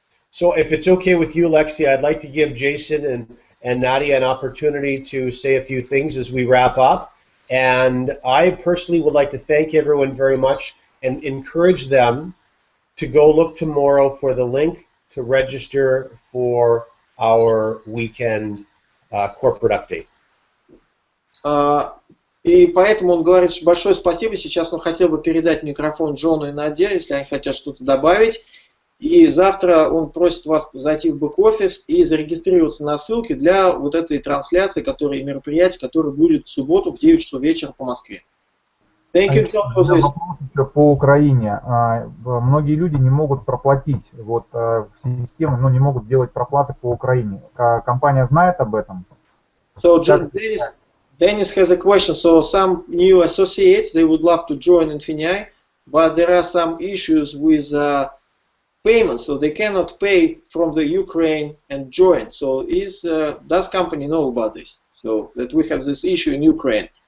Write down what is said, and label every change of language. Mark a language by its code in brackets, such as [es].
[en] So if it's okay with you, Lexi, I'd like to give Jason and Nadia an opportunity to say a few things as we wrap up. And I personally would like to thank everyone very much and encourage them to go look tomorrow for the link to register for our weekend corporate update. [ru] И поэтому он говорит, что большое спасибо. Сейчас он хотел бы передать микрофон Джону и Наде, если они хотят что-то добавить. И завтра он просит вас зайти в бэк-офис и зарегистрироваться на ссылке для вот этой трансляции, мероприятия, которое будет в субботу в 9 часов вечера по Москве. [en] Thank you, John, for this. [ru] По Украине. Многие люди не могут проплатить вот систему, но не могут делать проплаты по Украине. Компания знает об этом? [en] So, Dennis has a question. So, some new associates, they would love to join INFINII, but there are some issues with payments, so they cannot pay from the Ukraine and join. So does company know about this? So that we have this issue in Ukraine.